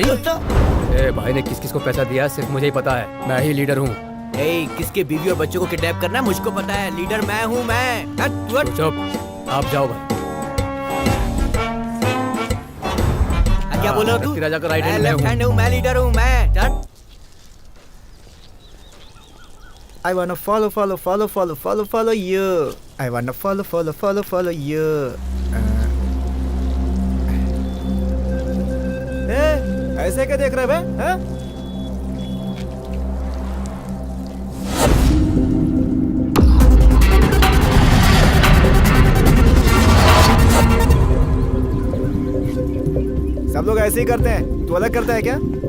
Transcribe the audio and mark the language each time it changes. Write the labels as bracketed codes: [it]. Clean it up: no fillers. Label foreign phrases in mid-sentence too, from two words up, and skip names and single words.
[hi] ए भाई ने किस किस को पैसा दिया सिर्फ मुझे ही पता है, मैं ही लीडर हूँ। किसके बीवी और बच्चों को किडनैप करना है मुझको पता है, लीडर मैं हूँ मैं। चुप, आप जाओ भाई। क्या बोल रहा तू? राजा का राइट मैं हैंड [en] left hand [hi] हूँ, मैं लीडर हूँ मैं। चल। [en] I wanna follow you. I wanna follow you. [hi] ऐसे क्या देख रहे बे? हैं? सब लोग ऐसे ही करते हैं, तू अलग करता है क्या?